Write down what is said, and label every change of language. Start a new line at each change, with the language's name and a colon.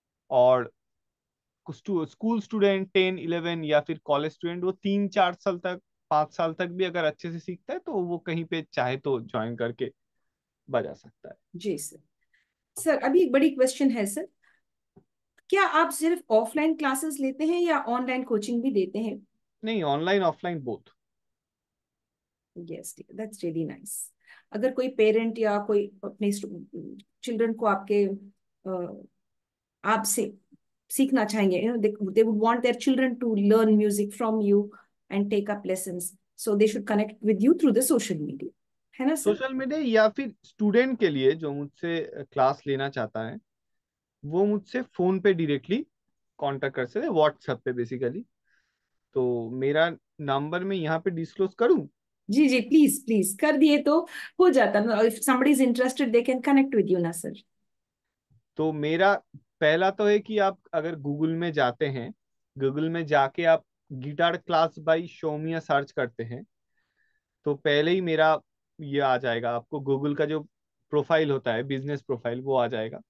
Hindi: और school student 10 11 या फिर कॉलेज स्टूडेंट, वो 3 4 साल तक, 5 साल तक भी अगर अच्छे से सीखता है, तो वो कहीं पे चाहे तो ज्वाइन करके बजा सकता है। जी सर। सर अभी एक बड़ी क्वेश्चन है सर, क्या आप सिर्फ ऑफलाइन क्लासेस लेते हैं या ऑनलाइन कोचिंग भी देते हैं? नहीं, online offline both.
English: Yes, that's really nice.
Hindi: अगर कोई पेरेंट या कोई अपने चिल्ड्रन को आपके आपसे सीखना चाहेंगे,
English: they would want their children to learn music from you and take up lessons, so they should connect with you through the social media,
Hindi: है ना सर? सोशल मीडिया, या फिर स्टूडेंट के लिए जो मुझसे क्लास लेना चाहता है, वो मुझसे फोन पे डायरेक्टली कांटेक्ट कर सकते हैं, व्हाट्सएप पे बेसिकली। तो मेरा नंबर मैं यहाँ पे डिस्क्लोज करूँ? जी जी, प्लीज प्लीज कर दिए तो हो जाता।
English: if somebody is interested they can connect with you
Hindi: ना सर? तो मेरा पहला तो है कि आप अगर गूगल में जाते हैं, गूगल में जाके आप गिटार क्लास बाय शोमिया सर्च करते हैं, तो पहले ही मेरा ये आ जाएगा। आपको गूगल का जो प्रोफाइल होता है, बिजनेस प्रोफाइल, वो आ जाएगा।